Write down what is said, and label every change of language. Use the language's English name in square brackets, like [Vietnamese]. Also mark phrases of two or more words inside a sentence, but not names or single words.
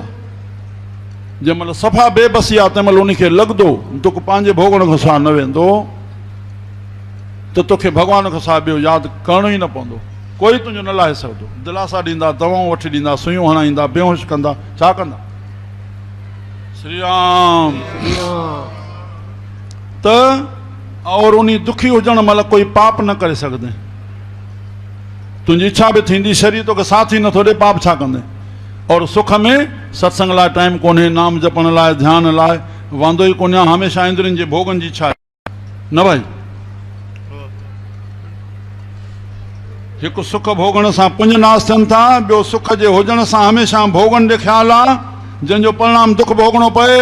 [Sindhi] जंहिंमहिल सफ़ा बेबसी आहे तंहिं महिल उनखे लॻंदो दुख पंहिंजे भोगण खां सवाइ न वेंदो, त तोखे भॻवान खां सवाइ ॿियो यादि करणो ई न पवंदो। कोई तुंहिंजो न लाहे सघंदो। दिलासा ॾींदा, दवाऊं वठी ॾींदा, सुयूं हणाईंदा, बेहोश कंदा, छा कंदा? श्री राम। त और उन दुखी हुजण महिल कोई पाप न करे सघंदे। तुंहिंजी इच्छा बि थींदी, शरीर तोखे साथ ई नथो ॾे, पाप छा कंदे? और सुख में सत्संग लाइ टाइम कोन्हे, नाम जपण लाइ, ध्यान लाइ वांदो ई कोन्हे, हमेशह इंद्रियनि जे भोगनि जी इच्छा न। भाई हिकु सुख भोगण सां पुञ नाश थियनि था, ॿियो सुख जे हुजण सां हमेशह भोगनि ॾे ख़्यालु आहे, जंहिंजो परिणाम दुख भोगणो पए।